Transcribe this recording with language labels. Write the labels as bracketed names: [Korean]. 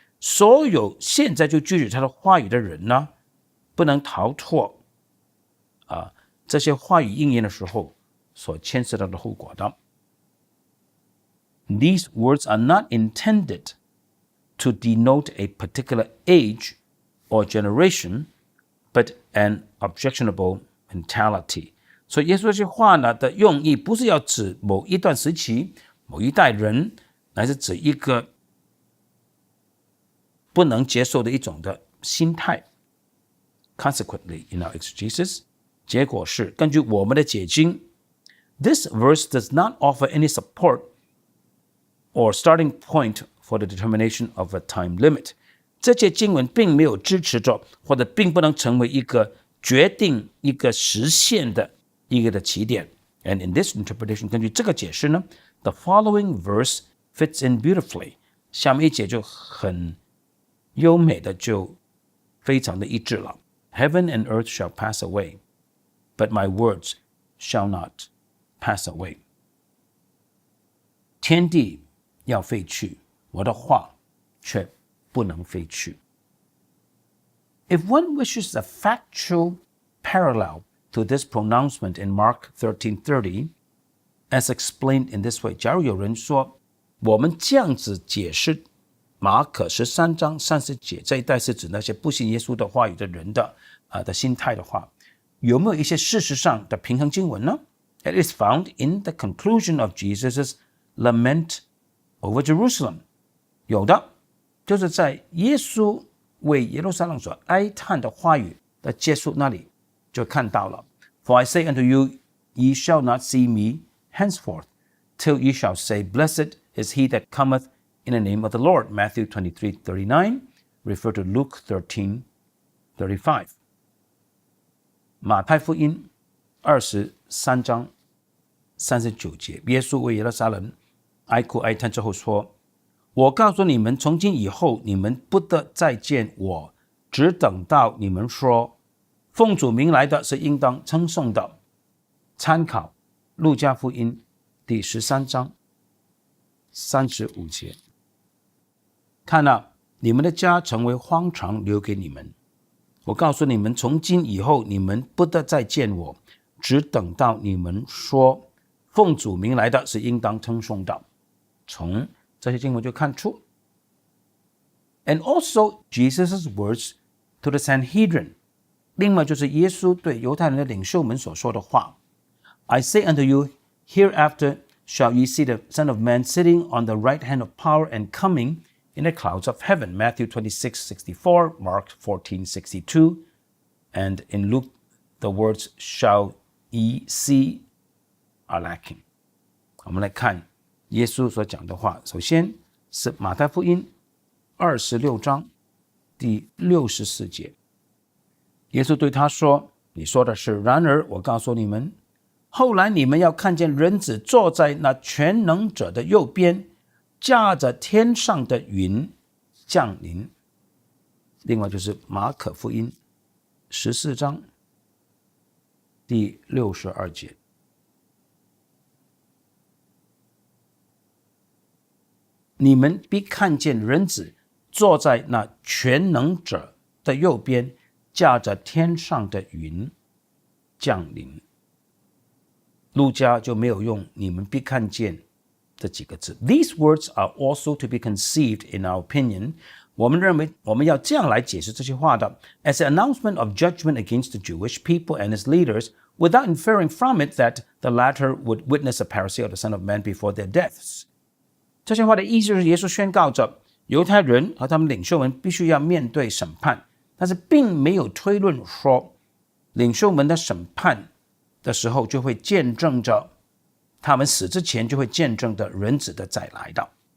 [Chinese] 所有现在就拒绝他的话语的人呢，不能逃脱这些话语应验的时候所牵涉到的后果的。 [English] These words are not intended to denote a particular age or generation, but an objectionable mentality. [Chinese] 所以耶稣这些话呢的用意不是要指某一段时期、某一代人，乃是指一个不能接受的一种的心态。 [English] Consequently, in our exegesis, [Chinese] 结果是根据我们的解经 [English] this verse does not offer any support or starting point for the determination of a time limit. [Chinese] 这节经文并没有支持着，或者并不能成为一个决定一个实现的一个的起点。 [English] And in this interpretation, [Chinese] 根据这个解释呢， [English] the following verse fits in beautifully. [Chinese] 下面一节就很优美的，就非常的一致了。 [English] Heaven and earth shall pass away, but my words shall not pass away. [Chinese] 天地要废去，我的话却不能废去。 [English] If one wishes a factual parallel to this pronouncement in Mark 13:30, as explained in this way, [Chinese] 假如有人说我们这样子解释马可13章30节这一代是指那些不信耶稣的话语的人的心态的话，有没有一些事实上的平衡经文呢？ [English] It is found in the conclusion of Jesus' lament over Jerusalem. [Chinese] 有的，就是在耶稣为耶路撒冷所哀叹的话语的结束那里就看到了。 [English] For I say unto you, ye shall not see me henceforth, till ye shall say, Blessed is he that cometh in the name of the Lord. Matthew 23:39, refer to Luke 13:35. [Chinese] 马太福音23章39节，耶稣为耶路撒冷哀哭哀叹之后说，我告诉你们，从今以后你们不得再见我，只等到你们说，奉主名来的是应当称颂的。参考路加福音第13章35节。看啊，你们的家成为荒场，留给你们。我告诉你们，从今以后你们不得再见我，只等到你们说，奉主名来的是应当称颂的。从这些经文就看出。 [English] And also Jesus' words to the Sanhedrin. [Chinese] 另外就是耶稣对犹太人的领袖们所说的话。 [English] I say unto you, hereafter shall ye see the Son of Man sitting on the right hand of power and coming in the clouds of heaven. Matthew 26:64, Mark 14:62, and in Luke the words shall ye see are lacking. [Chinese] 我们来看耶稣所讲的话，首先是马太福音26章第64节。耶稣对他说，你说的是，然而我告诉你们，后来你们要看见人子坐在那全能者的右边，驾着天上的云降临。另外就是马可福音14章第62节。你们必看见人子坐在那全能者的右边，驾着天上的云降临。路加就没有用你们必看见这几个字。 [English] These words are also to be conceived in our opinion. [Chinese] 我们认为我们要这样来解释这些话的 [English] as an announcement of judgment against the Jewish people and its leaders, without inferring from it that the latter would witness the parousia of the Son of Man before their deaths. [Chinese] 这些话的意思就是耶稣宣告着犹太人和他们领袖们必须要面对审判，但是并没有推论说领袖们的审判的时候就会见证着他们死之前就会见证着人子的再来的。